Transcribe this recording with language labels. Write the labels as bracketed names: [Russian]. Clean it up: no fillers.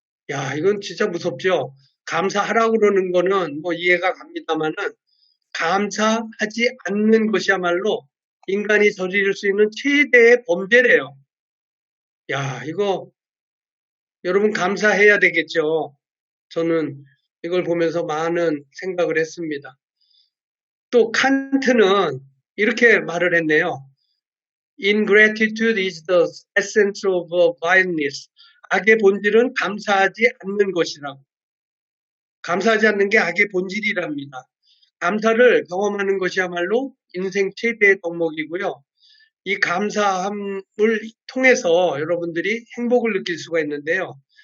[Korean] 야, 이건 진짜 무섭죠? 감사하라고 그러는 거는 뭐 이해가 갑니다만은 감사하지 않는 것이야말로 인간이 저지를 수 있는 최대의 범죄래요. 야, 이거 여러분 감사해야 되겠죠? 저는 이걸 보면서 많은 생각을 했습니다. 또 칸트는 이렇게 말을 했네요. [English] Ingratitude is the essence of vileness. [Korean] 악의 본질은 감사하지 않는 것이라고. 감사하지 않는 게 악의 본질이랍니다. 감사를 경험하는 것이야말로 인생 최대의 덕목이고요. 이 감사함을 통해서 여러분들이 행복을 느낄 수가 있는데요.